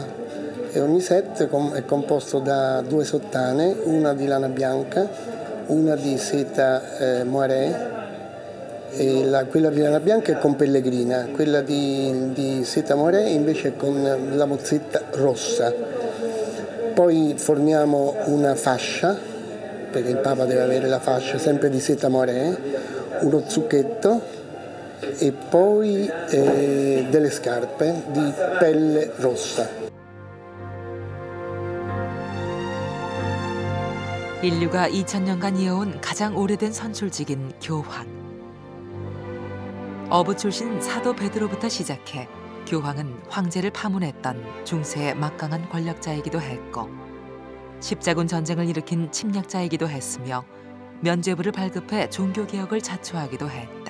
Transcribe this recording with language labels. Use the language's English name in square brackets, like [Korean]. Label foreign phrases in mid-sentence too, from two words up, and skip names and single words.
[Italian] E ogni set è composto da 2 sottane, una di lana bianca, una di seta moiré, e quella di lana bianca è con pellegrina, quella di seta moiré invece è con la mozzetta rossa. Poi forniamo una fascia, perché il Papa deve avere la fascia sempre di seta moiré, uno zucchetto e poi delle scarpe di pelle rossa. [Korean] 인류가 2000년간 이어온 가장 오래된 선출직인 교황. 어부 출신 사도 베드로부터 시작해 교황은 황제를 파문했던 중세의 막강한 권력자이기도 했고 십자군 전쟁을 일으킨 침략자이기도 했으며 면죄부를 발급해 종교개혁을 자초하기도 했다.